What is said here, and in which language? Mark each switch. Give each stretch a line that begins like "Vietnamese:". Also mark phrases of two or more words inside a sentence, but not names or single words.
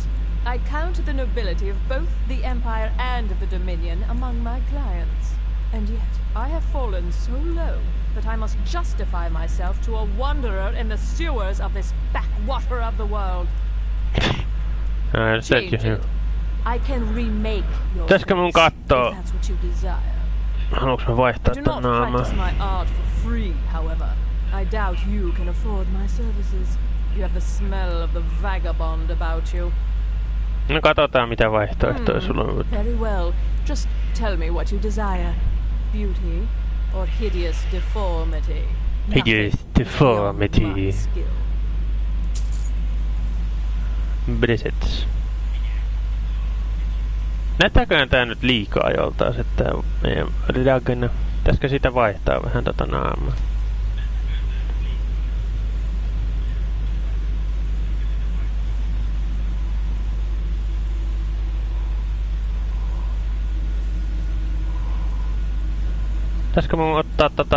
English: I counted the nobility of both the Empire and the Dominion among my clients. And yet, I have fallen so low that I must justify myself to a wanderer in the sewers of this backwater of the world. I can remake your face, if that's what you desire.
Finnish: Haluanko mä vaihtaa
English: I do not practice my art for free, however. I doubt you can afford my services. You have the smell of the vagabond about you.
Finnish: No katsotaan mitä vaihtoehtoja sulla on.
English: Very well. Just tell me what you desire. Beauty or hideous deformity. Hideous deformity. Brisets.
Finnish: Näyttääköhän tää nyt liikaa joltain, että meidän Ragna. Pitäisikö siitä vaihtaa vähän tota naamaa? Pitäisikö mun ottaa tota...